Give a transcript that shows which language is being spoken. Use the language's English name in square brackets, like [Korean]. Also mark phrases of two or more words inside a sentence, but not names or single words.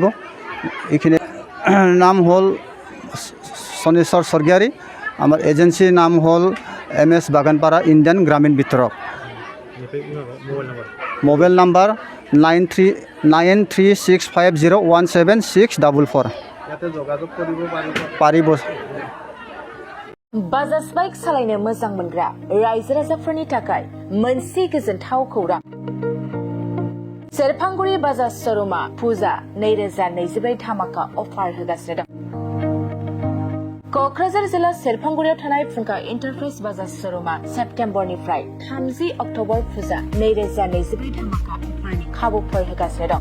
[Assamese] এইখিনি নাম হ'ল সনেশ্বৰ স্বৰ্গীয়াৰী, আমাৰ এজেন্সিৰ নাম হ'ল MS বাগানপাৰা ইণ্ডেন গ্ৰামীণ বিতৰক। [English] mobile number [Assamese] 9365017644 ইয়াতে যোগাযোগ কৰিব পাৰিব। [Bodo] बाजाज बाइक सालायनो मोजां मोनग्रा रायजो राजाफोरनि थाखाय मोनसे गोजोनथाव खौरां। सेरफांगुरि बाजाज शोरूमा फुजा 2024 धामाका अफार होगासिनो दं। क'क्राझार जिल्ला सेरफांगुरियाव थानाय फुंखा एन्टारप्राइज बाजाज शोरूमा सेप्तेम्बरनिफ्राय 30 अक्ट'बर फुजा 2024 धामाका अफारनि खाबुफोर होगासिनो दं।